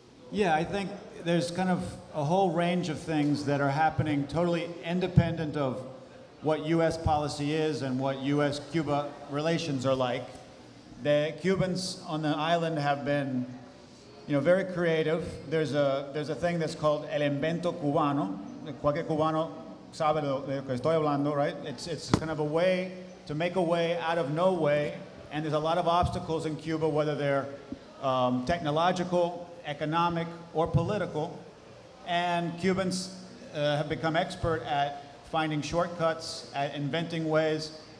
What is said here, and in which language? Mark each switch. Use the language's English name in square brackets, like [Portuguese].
[English] Yeah, I think there's kind of a whole range of things that are happening totally independent of what U.S. policy is and what U.S.-Cuba relations are like. The Cubans on the island have been, very creative. There's a thing that's called [Spanish] el invento cubano. Cualquier cubano sabe de lo que estoy hablando, [English] right? It's kind of a way to make a way out of no way, and there's a lot of obstacles in Cuba, whether they're technological, economic, or political, and Cubans have become expert at finding shortcuts, at inventing ways.